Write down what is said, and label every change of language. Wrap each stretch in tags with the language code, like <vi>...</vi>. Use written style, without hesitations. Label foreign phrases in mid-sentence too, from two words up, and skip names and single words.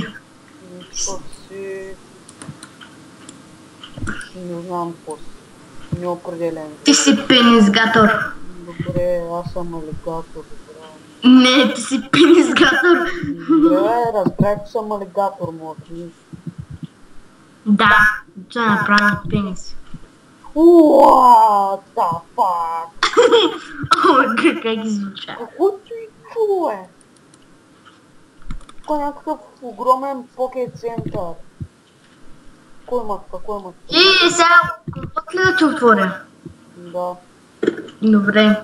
<bg>Защото си... Не знам какво си. Неопределен. Ти си пенисгатор. Добре, аз съм алигатор, добре. Не, ти си пенисгатор. Добре, разбрах, че съм алигатор, млади. Да, това е направено от пенис.</bg> <en>What the fuck?</en> <bg>О, как звуча. Какво ти чуе? Тук е някакъв огромен покет център. Кой има тук? Кой има тук? И сега, компот ли да ти отворя? Да. Добре.</bg>